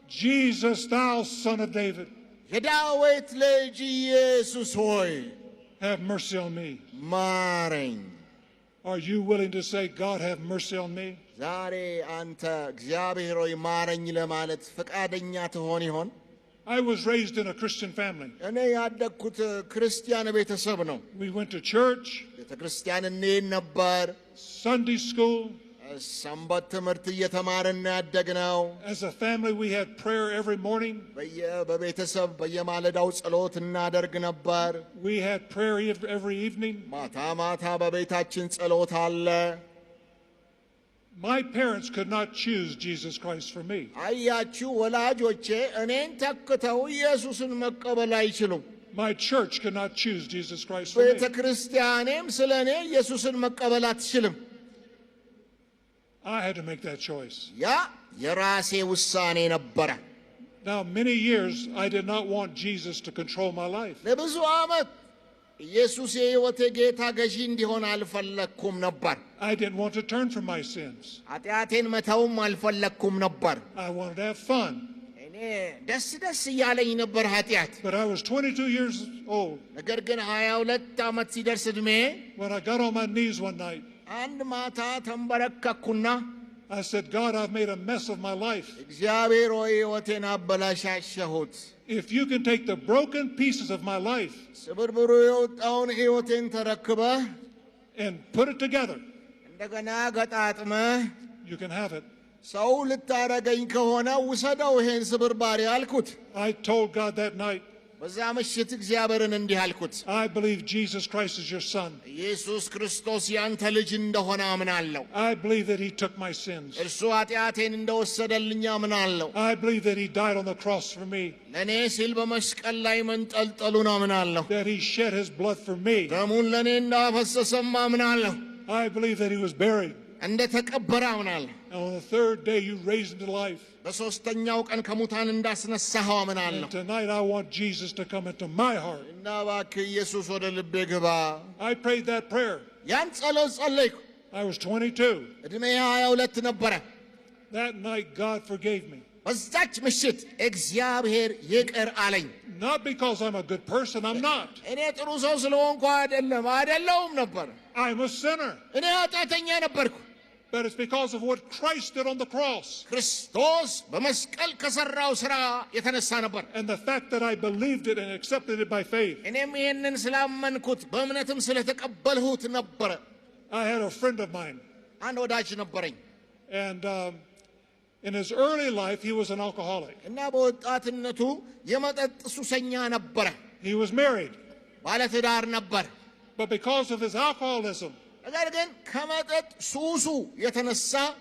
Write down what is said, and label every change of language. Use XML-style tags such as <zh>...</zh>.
<en>Jesus, thou son of David,</en> <am>የዳዊት ልጅ ኢየሱስ ሆይ</am> <en>have mercy on me.</en> <am>ማረኝ።</am> <en>Are you willing to say, God, have mercy on me?</en> <am>ዛሬ አንተ እግዚአብሔር ሆይ ማረኝ ለማለት ፈቃደኛ ትሆን ይሆን?</am> <en>I was raised in a Christian family.</en> <am>እኔ ያደግኩት ክርስቲያን ቤተሰብ ነው።</am> <en>We went to church,</en> <am>ቤተ ክርስቲያን እንሄድ ነበር።</am> <en>Sunday school.</en> <am>ሰንበት ትምህርት እየተማርን ያደግነው።</am> <en>As a family, we had prayer every morning.</en> <am>በቤተሰብ በየማለዳው ጸሎት እናደርግ ነበር።</am> <en>We had prayer every evening.</en> <am>ማታ ማታ በቤታችን ጸሎት አለ።</am> <en>My parents could not choose Jesus Christ for me.</en> <am>አያችሁ ወላጆቼ እኔን ተክተው ኢየሱስን መቀበል አይችሉም።</am> <en>My church could not choose Jesus Christ for</en> <am>ቤተ</am> <en>me.</en> <am>ክርስቲያኔም ስለ እኔ ኢየሱስን መቀበል አትችልም።</am> <en>I had to make that choice.</en> <am>ያ የራሴ ውሳኔ ነበረ።</am> <en>Now, many years, I did not want Jesus to control my life.</en> <am>ለብዙ ዓመት ኢየሱስ የሕይወቴ ጌታ ገዢ እንዲሆን አልፈለኩም ነበር።</am> <en>I didn't want to turn from my sins.</en> <am>ኃጢአቴን መተውም አልፈለኩም ነበር።</am> <en>I wanted to have fun.</en> <am>እኔ ደስ ደስ እያለኝ ነበር ኃጢአት።</am> <en>But I was 22 years old</en> <am>ነገር ግን 22 ዓመት ሲደርስ ዕድሜ</am> <en>when I got on my knees one night.</en> <am>አንድ ማታ ተንበረከኩና</am> <en>I said, God, I've made a mess of my life.</en> <am>እግዚአብሔር ሆይ ሕይወቴን አበላሻሸሁት።</am> <en>If you can take the broken pieces of my life</en> <am>ስብርብሩ የወጣውን ሕይወቴን ተረክበህ</am> <en>and put it together,</en> <am>እንደገና ገጣጥመህ</am> <en>you can have it.</en> <am>ሰው ልታረገኝ ከሆነ ውሰደው ይሄን ስብርባሪ አልኩት።</am> <en>I told God that night,</en> <am>በዛ ምሽት እግዚአብሔርን እንዲህ አልኩት፣</am> <en>I believe Jesus Christ is your son.</en> <am>ኢየሱስ ክርስቶስ ያንተ ልጅ እንደሆነ አምናለሁ።</am> <en>I believe that he took my sins.</en> <am>እርሱ ኃጢአቴን እንደወሰደልኝ አምናለሁ።</am> <en>I believe that he died on the cross for me,</en> <am>ለእኔ ሲል በመስቀል ላይ መንጠልጠሉን አምናለሁ።</am> <en>that he shed his blood for me.</en> <am>ደሙን ለእኔ እንዳፈሰሰም አምናለሁ።</am> <en>I believe that he was buried.</en> <am>እንደ ተቀበረ አምናለሁ።</am> <en>And on the third day, you raised him to life.</en> <am>በሦስተኛው ቀን ከሙታን እንዳስነሳኸው አምናለሁ።</am> <en>And tonight, I want Jesus to come into my heart.</en> <am>እና እባክህ ኢየሱስ ወደ ልቤ ግባ።</am> <en>I prayed that prayer.</en> <am>ያን ጸሎት ጸለይኩ።</am> <en>I was 22.</en> <am>ዕድሜ 22 ነበረ።</am> <en>That night, God forgave me.</en> <am>በዛች ምሽት እግዚአብሔር ይቅር አለኝ።</am> <en>Not because I'm a good person, I'm not.</en> <am>እኔ ጥሩ ሰው ስለሆንኩ አይደለሁም ነበር።</am> <en>I'm a sinner.</en> <am>እኔ ኃጢአተኛ ነበርኩ።</am> <en>But it's because of what Christ did on the cross.</en> <am>ክርስቶስ በመስቀል ከሠራው ሥራ የተነሳ ነበር።</am> <en>And the fact that I believed it and accepted it by faith.</en> <am>እኔም ይህንን ስላመንኩት በእምነትም ስለተቀበልሁት ነበረ።</am> <en>I had a friend of mine.</en> <am>አንድ ወዳጅ ነበረኝ</am> <en>And in his early life, he was an alcoholic.</en> <am>እና በወጣትነቱ የመጠጥ ሱሰኛ ነበረ።</am> <en>He was married.</en> <am>ባለትዳር ነበር።</am> <en>But because of his alcoholism,</en> <am>ነገር ግን ከመጠጥ ሱሱ የተነሳ</am>